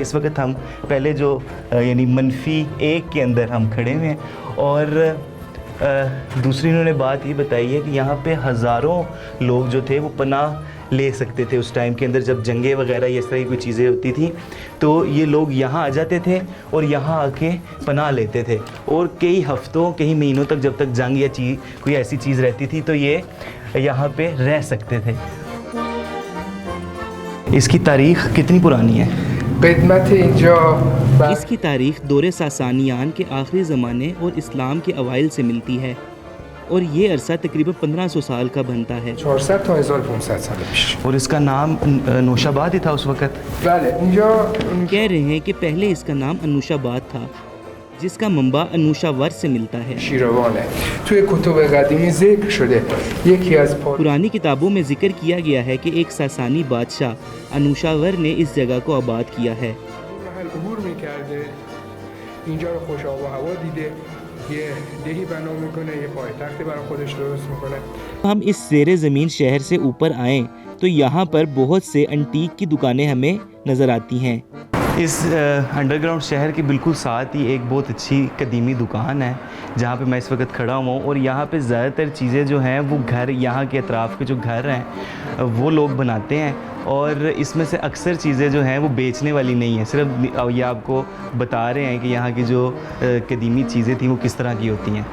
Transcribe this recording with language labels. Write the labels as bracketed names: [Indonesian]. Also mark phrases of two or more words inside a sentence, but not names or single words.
[Urdu] اس وقت ہم پہلے جو یعنی -1 کے اندر ہم کھڑے ہوئے ہیں اور دوسری انہوں نے بات یہ بتائی ہے کہ یہاں پہ ہزاروں لوگ جو تھے وہ پناہ لے سکتے تھے اس ٹائم کے اندر، جب جنگیں وغیرہ یہ اس طرح کی کوئی چیزیں ہوتی تھی تو یہ لوگ یہاں آ جاتے تھے اور یہاں آکے پناہ لیتے تھے، اور کئی ہفتوں کئی مہینوں تک جب تک جنگ یا کوئی ایسی چیز رہتی تھی تو یہ یہاں پہ رہ سکتے تھے. اس کی تاریخ کتنی پرانی ہے? [Persian] قدمت اینجا [Urdu] اس کی تاریخ دورِ ساسانیان کے آخری زمانے اور اسلام کے اوائل سے ملتی ہے اور یہ عرصہ تقریباً 1500 سال کا بنتا ہے. [Persian] 400 تا 1500 سال پیش. [Urdu] اور اس کا نام نوشاباد ہی تھا اس وقت. [Persian] بله اینجا [Urdu] کہہ رہے ہیں کہ پہلے اس کا نام انوشاباد تھا، جس کا منبع انوشاور سے ملتا ہے. [Persian] شیروانه. توی کتب قدیمی ذکر شده یکی از [Urdu] پرانی کتابوں میں ذکر کیا گیا ہے کہ ایک ساسانی بادشاہ انوشاور نے اس جگہ کو آباد کیا ہے. [Persian] محل عبور میکرده اینجا رو خوش آب و هوا دیده یه دهی بنا میکنه یه پایتختی برای خودش درست میکنه. [Urdu] ہم اس زیرِ زمین شہر سے اوپر آئیں تو یہاں پر بہت سے اینٹیک کی دکانیں ہمیں نظر آتی ہیں. اس انڈرگراؤنڈ شہر کے بالکل ساتھ ہی ایک بہت اچھی قدیمی دکان ہے جہاں پہ میں اس وقت کھڑا ہوا ہوں، اور یہاں پہ زیادہ تر چیزیں جو ہیں وہ گھر، یہاں کے اطراف کے جو گھر ہیں وہ لوگ بناتے ہیں، اور اس میں سے اکثر چیزیں جو ہیں وہ بیچنے والی نہیں ہے، صرف یہ آپ کو بتا رہے ہیں کہ یہاں کی جو قدیمی چیزیں تھی وہ کس طرح کی ہوتی ہیں.